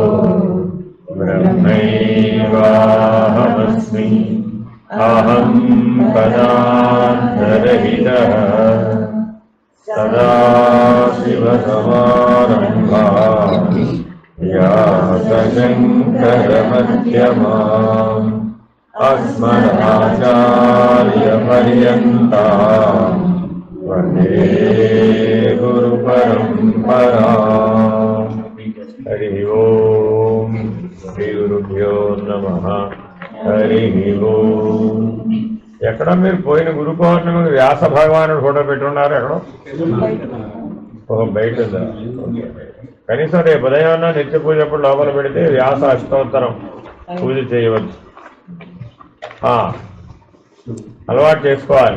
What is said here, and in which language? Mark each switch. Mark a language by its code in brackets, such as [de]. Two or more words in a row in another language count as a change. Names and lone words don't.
[sa] ब्रह्मैवाहमस्मि अहं पदार्थरहितः सदाशिवसमारम्भाः व्यासशङ्करमध्यमाम् अस्मदाचार्यपर्यन्ताम् वन्दे गुरुपरम्पराम्। हरि ओम श्री गुरुभ्यो नमः। हरि ओम। [te] ఎక్కడ మీరు పోయిన గురు పౌర్ణమికి వ్యాస భగవానుడు ఫోటో పెట్టున్నారు? ఎక్కడో బయట ఉందా? కనీసం రేపు ఉదయం నిత్య పూజ అప్పుడు లోపల పెడితే వ్యాస అష్టోత్తరం పూజ చేయవచ్చు. అలవాటు చేసుకోవాలి.